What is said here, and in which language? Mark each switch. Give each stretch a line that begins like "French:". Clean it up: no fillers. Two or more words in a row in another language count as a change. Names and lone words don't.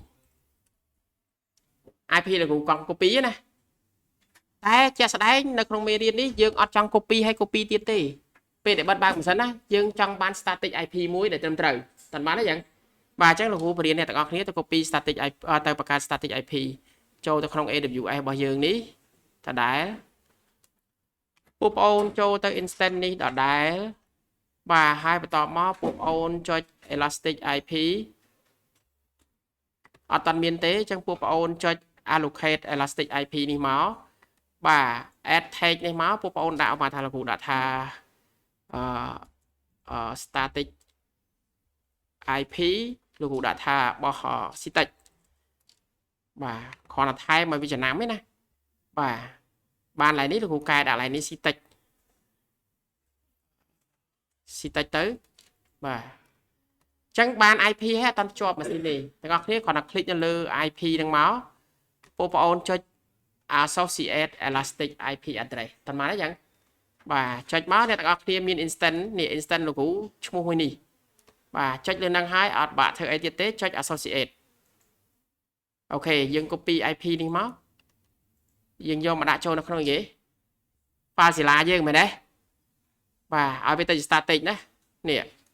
Khmer: លោកគ្រូកង់ copy ណាតែជាក់ស្ដែងនៅក្នុងមេរៀននេះយើងអត់ចង់ copy ហើយ copy ទៀតទេពេលដែលបិទបើកមិនសិនណាយើងចង់បាន
English: static IP
Khmer: មួយដែលត្រឹមត្រូវតែបានទេយ៉ាងបាទអញ្ចឹងលោកគ្រូបរៀនអ្នកទាំងអស់គ្នាទៅ copy
English: static IP
Khmer: ទៅបង្កើត
English: static IP
Khmer: ចូលទៅក្នុង AWS របស់យើងនេះដដែលបងប្អូនចូលទៅ instant នេះដដែលបាទហើយបន្តមកបងប្អូនចុច
English: elastic IP
Khmer: អត់តាន់មានទេអញ្ចឹងបងប្អូនចុច
English: allocate elastic IP
Khmer: នេះមកបាទ
English: add tag
Khmer: នេះមកបងប្អូនដាក់មកថាលោកគ្រូដាក់ថា
English: static IP
Khmer: លោកគ្រូដាក់ថារបស់ static បាទគ្រាន់តែថែមឲ្យវាចំណាំទេណាបាទបានឡើយនេះលោកគ្រូកែដាក់ឡើយនេះ static ទៅបាទអញ្ចឹងបាន IP ហើយអត់តាន់ភ្ជាប់ម៉ាស៊ីនទេទាំងអស់គ្នាគ្រាន់តែ click នៅលើ IP ហ្នឹងមកបងប្អូនចុច associate
English: elastic IP address
Khmer: តាមណាអញ្ចឹងបាទចុចមកអ្នកទាំងអស់គ្នាមាន instant នេះ instant លោកគ្រូឈ្មោះមួយនេះបាទចុចលើហ្នឹងហើយអត់បាក់ធ្វើអីទៀតទេចុច associate អូខេយើង copy IP នេះមកយើងយកមកដាក់ចូលនៅក្នុងគេ Fazilla យើងមែនទេបាទឲ្យវាទៅ static ណានេះ